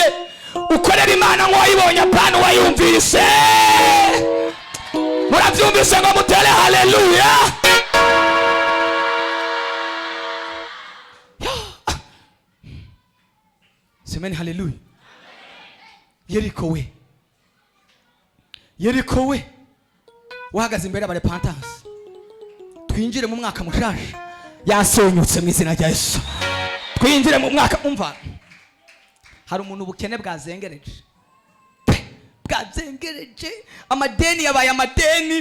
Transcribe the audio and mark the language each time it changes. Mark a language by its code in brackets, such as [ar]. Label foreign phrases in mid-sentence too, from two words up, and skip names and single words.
[rn] Ukorera Imana ngo wayibonye, apana wayumvise. Murabyumvise ngo mutere haleluya. Semeni haleluya. Yeriko we wahagaze imbere y'abarepantansi, twinjire mu mwaka mushasha yasenyutse mu izina rya Yesu. Twinjire mu mwaka. Umva, hari umuntu ubukene bwazengereje, amadeni yabaye amadeni.